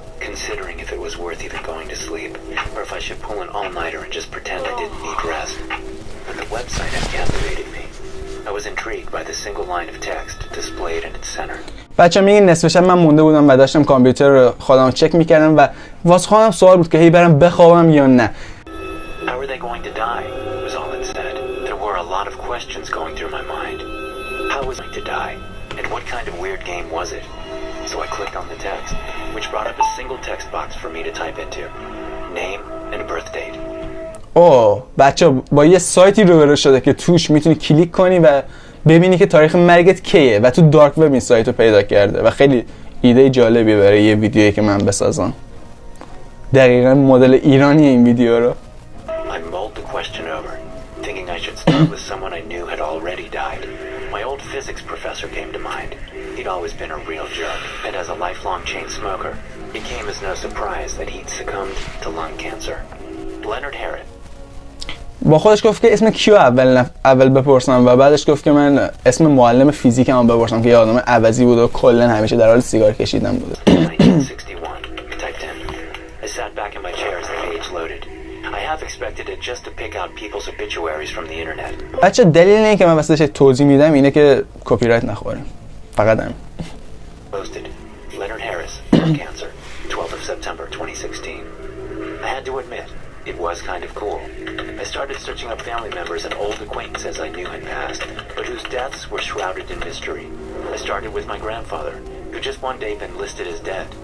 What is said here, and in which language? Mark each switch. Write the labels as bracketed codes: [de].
[en] Considering if it was worth even going to sleep, or if I should pull an all-nighter and just pretend I didn't need rest. When the website had captivated me, I was intrigued by the single line of text displayed in its center. [fa] بچه‌ها میگن نصف شب من مونده بودم و داشتم کامپیوتر رو خودم چک میکردم و واسه خودم سوال بود که هی برم بخوابم یا نه. [en] How were they going to die? Was all it said. There were a lot of questions going through my mind. How was I going to die? And what kind of weird game was it? So I clicked on the text, which brought up a single text box for me to type into. Name and birth date. [fa] بچه با یه سایتی روبرو شده که توش میتونی کلیک کنی و ببینی که تاریخ مرگت کیه و تو دارک وب این سایت رو پیدا کرده و خیلی ایده جالبیه برای یه ویدیویی که من بسازم. دقیقاً مدل ایرانی این ویدیو رو. [en] I mulled the question over, thinking I should start with someone I knew had already died. My old physics professor came to mind. He'd always been a real jerk, and as a lifelong chain smoker, it came as no surprise that he'd succumbed to lung cancer. Leonard Harris. [fa] با خودش گفت که اسم کیو اول بپرسم و بعدش گفت که من اسم معلم فیزیکم هم بپرسم که یه آدم عوضی بود و کلا همیشه در حال سیگار کشیدن بوده. [en] 1961. Typed in. I sat back in my chair as the page loaded. I half expected it just to pick out people's obituaries from the internet. [fa] بچه دلیل اینه که من واسه توضیح میدم اینه که کپی رایت نخوریم. فقط همین. [en] Posted. Leonard Harris, lung cancer, 12th of September 2016. I had to admit, it was kind of cool. I started searching up family members and old acquaintances I knew had passed, but whose deaths were shrouded in mystery. I started with my grandfather, who just one day been listed as dead.